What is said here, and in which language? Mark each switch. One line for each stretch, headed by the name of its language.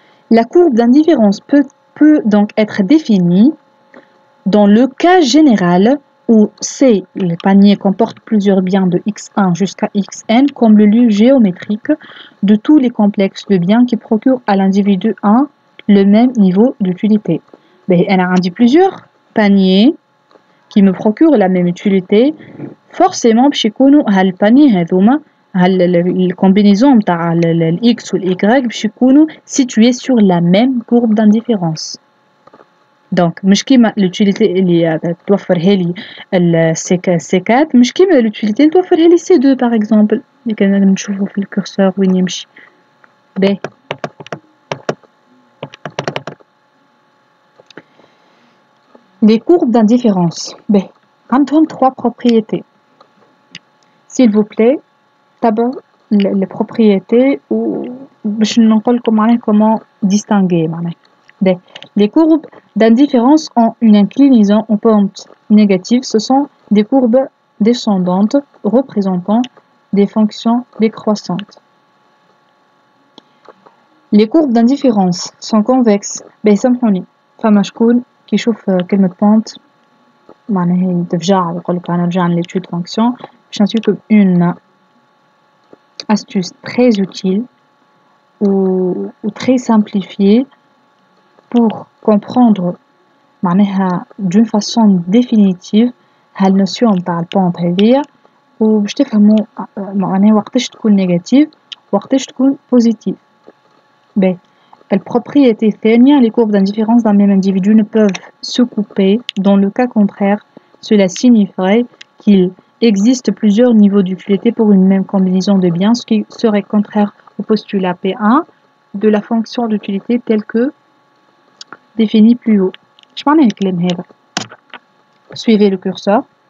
French: La courbe d'indifférence peut donc être définie dans le cas général où C, le panier comporte plusieurs biens de x1 jusqu'à xn comme le lieu géométrique de tous les complexes de biens qui procurent à l'individu 1 le même niveau d'utilité. Elle a dit plusieurs paniers qui me procurent la même utilité. Forcément
Arabic: باش يكونوا هالباني هذوما
French: les combinaisons de x ou y sont situées sur la même courbe d'indifférence.
Arabic: Donc, مش كيما l'utilité اللي توفرها لي C4 مش كيما l'utilité اللي توفرها لي C2 par exemple اللي كنا نشوفه في الكورسور وين يمشي. باهي.
French: Les courbes d'indifférence.
Arabic: باهي.
French: عندهم trois propriétés. S'il vous plaît, d'abord les propriétés ou
Arabic: باش نقول لكم
French: معناها comment distinguer معناها. Les courbes d'indifférence ont une inclinaison en pente négative. Ce sont des courbes descendantes représentant des fonctions décroissantes. Les courbes d'indifférence sont convexes.
Arabic: سامحوني فما شكون كي يشوف كلمة pente معناها يتفجع يقول لك أنا رجعنا l'étude fonction. باش نعطيكم
French: une astuce très utile ou très simplifiée pour comprendre
Arabic: معناها
French: d'une façon définitive
Arabic: هالنوسيون نتاع البونت هذيا وباش تفهموا معناها وقتاش تكون نيجاتيف وقتاش تكون بوزيتيف. باهي.
French: الpropriété الثانية les courbes d'indifférence d'un même individu ne peuvent se couper. Dans le cas contraire, cela signifierait qu'il existe plusieurs niveaux d'utilité pour une même combinaison de biens, ce qui serait contraire au postulat P1 de la fonction d'utilité telle que définie plus haut. Je m'en ai éclairé. Suivez le curseur.